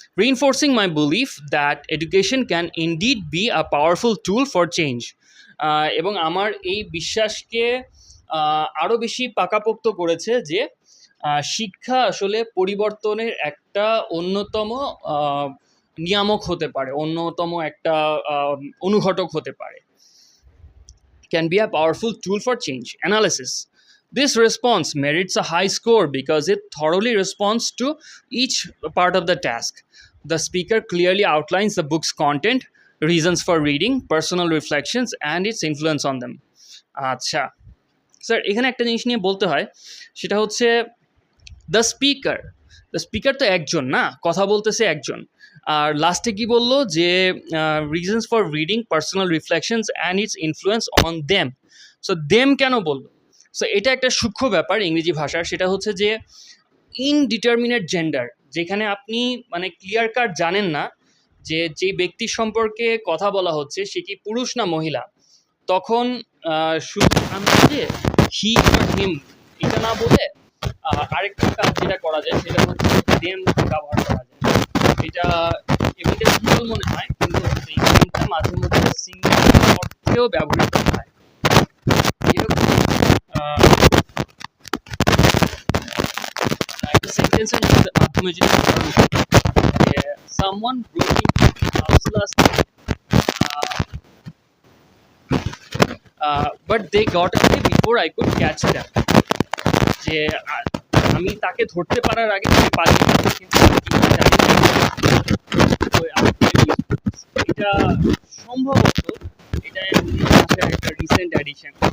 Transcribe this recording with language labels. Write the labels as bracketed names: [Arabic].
[English] reinforcing my belief that education can indeed be a powerful tool for change, [Bangla] এবং আমার এই বিশ্বাসকে আরও বেশি পাকাপোক্ত করেছে যে শিক্ষা আসলে পরিবর্তনের একটা অন্যতম নিয়ামক হতে পারে, অন্যতম একটা অনুঘটক হতে পারে। [English] Can be a powerful tool for change analysis. This response merits a high score because it thoroughly responds to each part of the task. The speaker clearly outlines the book's content, reasons for reading, personal reflections, and its influence on them. [Bangla] আচ্ছা sir, এখানে একটা জিনিস নিয়ে বলতে হয়, সেটা হচ্ছে the speaker তো একজন না, কথা বলতেছে একজন, আর লাস্টে কি বললো যে [English] Reasons for reading, personal reflections and its influence on them. [Bangla] So them কেন বললো? সো এটা একটা সূক্ষ্ম ব্যাপার ইংরেজি ভাষার, সেটা হচ্ছে যে ইনডিটারমিনেট জেন্ডার, যেখানে আপনি মানে ক্লিয়ার কাট জানেন না যে ব্যক্তির সম্পর্কে কথা বলা হচ্ছে সে কি পুরুষ না মহিলা, তখন শুধু যে হি আর হিম এটা না বলে আরেকটা কাজ যেটা করা যায় সেটা হচ্ছে দেম ব্যবহার করা যায়। এটা এমনিতে সিম্পল মনে হয়, কিন্তু এই গেমটা মাঝে মধ্যে সিঙ্গেল অর্থেও ব্যবহৃত হয়। যেরকম একটা সেন্টেন্সের মাধ্যমে যদি উদাহরণ দিই, যে [English] someone broke into my house last night, but they got away before I could catch them. [Bangla] যে আমি তাকে ধরতে পারার আগে সে পালিয়ে গেছে, কিন্তু আমি কিভাবে জানি না। তো এটা সম্ভবত এটা একটা রিসেন্ট অ্যাডিশন।